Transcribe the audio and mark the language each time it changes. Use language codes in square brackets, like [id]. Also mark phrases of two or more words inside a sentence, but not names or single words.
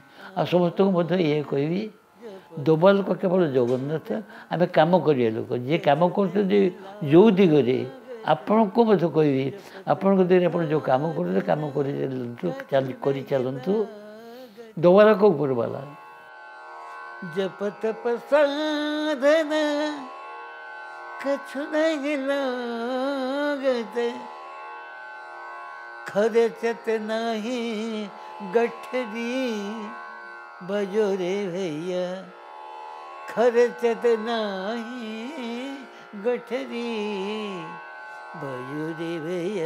[or] ଆଉ ସମସ୍ତଙ୍କୁ ମଧ୍ୟ ଇଏ କହିବି, ଦେବା ଲୋକ କେବଳ ଜଗନ୍ନାଥ, ଆମେ କାମ କରିବା ଲୋକ। ଯିଏ କାମ କରୁଛନ୍ତି ଯେଉଁ ଦିଗରେ, ଆପଣଙ୍କୁ ମଧ୍ୟ କହିବି, ଆପଣଙ୍କ ଦିଗରେ ଆପଣ ଯେଉଁ କାମ କରୁଛନ୍ତି କାମ କରିଚାଲନ୍ତୁ। ଦେବା ଲୋକ ଉପରବାଲା। [hi] जप तप साधना कछु नहीं लागत, खर्चत नहीं गठरी बजो रे भैया, खर्चत नहीं गठरी बजो रे भैया।